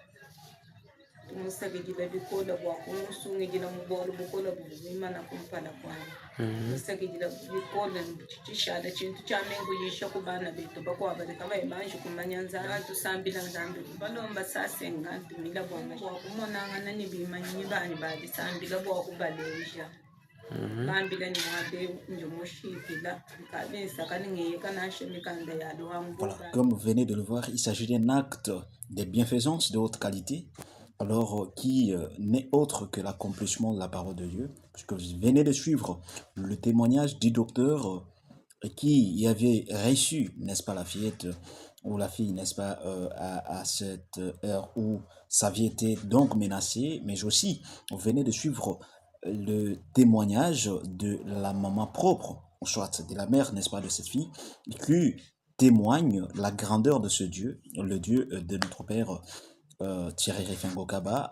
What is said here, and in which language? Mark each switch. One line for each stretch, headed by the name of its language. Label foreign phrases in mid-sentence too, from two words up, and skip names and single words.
Luba-Lulua: tumusakijila bikola bwakumusungi mubolo bukola buvima na kumpala kwani musakijila bikola chishada chintu chamengu yisha kubana betu bakwabadeka bayibanji kumanyanza tusambila nzambi balomba sasenga ntumila bwanga bwakumonanga nani bimanyi bani babisambila bwakubaleja bambila ni mwabe njomoshikila kabisa kaningeyeka nashemikanda yaluhambu.
French: Voilà, comme vous venez de le voir, il s'agit d'un acte de bienfaisance de haute qualité, alors qui n'est autre que l'accomplissement de la parole de Dieu, puisque vous venez de suivre le témoignage du docteur qui y avait reçu, n'est-ce pas, la fillette ou la fille, n'est-ce pas, à cette heure où sa vie était donc menacée, mais aussi, vous venez de suivre le témoignage de la maman propre, ou soit de la mère, n'est-ce pas, de cette fille, qui témoigne la grandeur de ce Dieu, le Dieu de notre Père Thierry Réfingo Kaba.